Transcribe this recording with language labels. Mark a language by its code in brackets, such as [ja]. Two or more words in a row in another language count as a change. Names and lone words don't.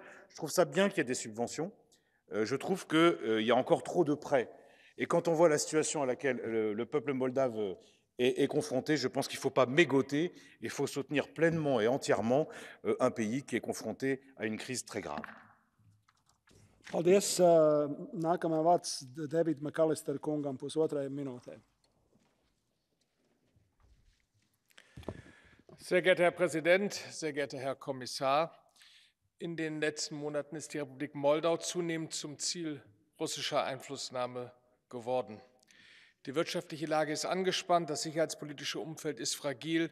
[fr] Je trouve ça bien qu'il y ait des subventions. Je trouve qu'il y a encore trop de prêts. Et quand on voit la situation à laquelle le peuple moldave est confronté, je pense qu'il ne faut pas mégoter, il faut soutenir pleinement et entièrement un pays qui est confronté à une crise très grave. [lv] Paldies. Nākamajam vārds David McAllister kungam 1,5 minūtē. [de] Sehr geehrter Herr Präsident, sehr geehrter Herr Kommissar! In den letzten Monaten ist die Republik Moldau zunehmend zum Ziel russischer Einflussnahme geworden. Die wirtschaftliche Lage ist angespannt, das sicherheitspolitische Umfeld ist fragil.